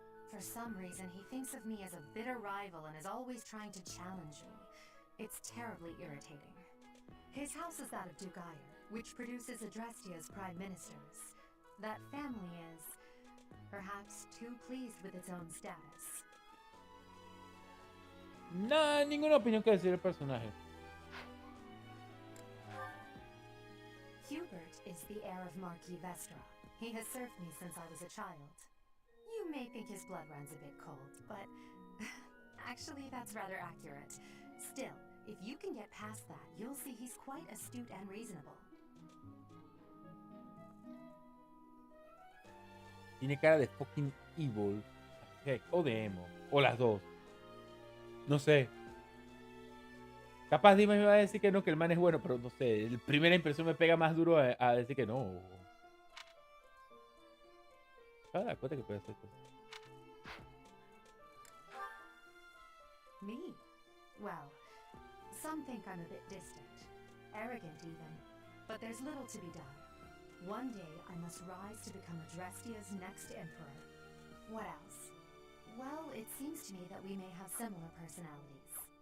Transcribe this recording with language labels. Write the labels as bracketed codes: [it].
[en] For some reason, he thinks of me as a bitter rival and is always trying to challenge me. It's terribly irritating. His house is that of Dugayer, which produces Adrestia's prime ministers. That family is, perhaps, too pleased with its own status. [es] Nada, ninguna opinión que decir el personaje. Hubert is the heir of Marquis Vestra. He has served me since I was a child. You may think his blood runs a bit cold, but actually that's rather accurate. Still, if you can get past that, you'll see he's quite astute and reasonable. Tiene cara de [en] fucking evil. Heck, [es] o de emo. O las dos. No sé. Capaz Dima me va a decir que no, que el man es bueno, pero no sé. La primera impresión me pega más duro a decir que no. acaba de dar cuenta que puede hacer esto. [en] Me? Well, some think I'm a bit distant, arrogant even, but there's little to be done. One day I must rise to become Adrestia's next emperor. What else? Well, it seems to me that we may have similar personalities.